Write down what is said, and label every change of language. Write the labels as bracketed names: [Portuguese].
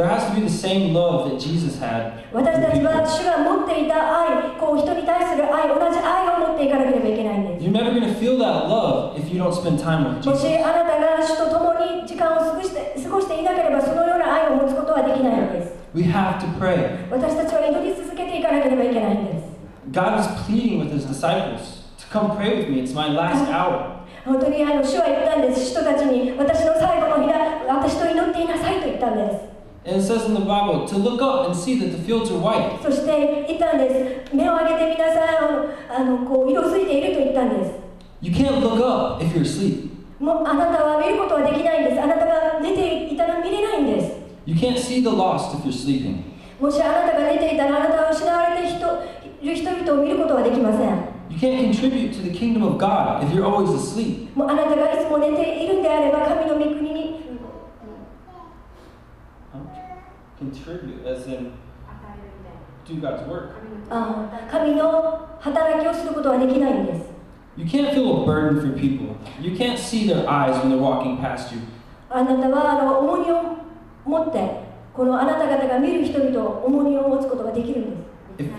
[English] There has to be the same love that Jesus had. [Japanese] 私た [English] for [Japanese] ちは [English] people. [Japanese] 主が持っていた愛、こう人に対する愛、同じ愛を持っていかなければいけないんです。 [English] You're never going to feel that love if you don't spend time with [Japanese] もし [English] Jesus. [Japanese] あなたが主と共に時間を過ごしていなければそのような愛を持つことはできないんです。 [English] We have to pray. [Japanese] 私たちは祈り続けていかなければいけないんです。 [English] God is pleading with his disciples to come pray with me. It's my last hour. [Japanese] 本当に主は言ったんです。人たちに私の最後の日だ、私と祈っていなさいと言ったんです。 [English] And it says in the Bible to look up and see that the fields are white. [Japanese] そして言ったんです。目を上げてみなさい。こう色づいていると言ったんです。 [English] You can't look up if you're asleep. [Japanese] もうあなたは見ることはできないんです。あなたが寝ていたら見れないんです。 [English] You can't see the lost if you're sleeping. [Japanese] もしあなたが寝ていたらあなたは失われている人々を見ることはできません。 [English] You can't contribute to the kingdom of God if you're always asleep. [Japanese] もうあなたがいつも寝ているんであれば神の御国に [English] Contribute, as in do God's work. [Japanese] 神の働きをすることはできないんです。 [English] You can't feel a burden for people. You can't see their eyes when they're walking past you. [Japanese] あなたは重荷を持ってこのあなた方が見る人々を重荷を持つことができるんです。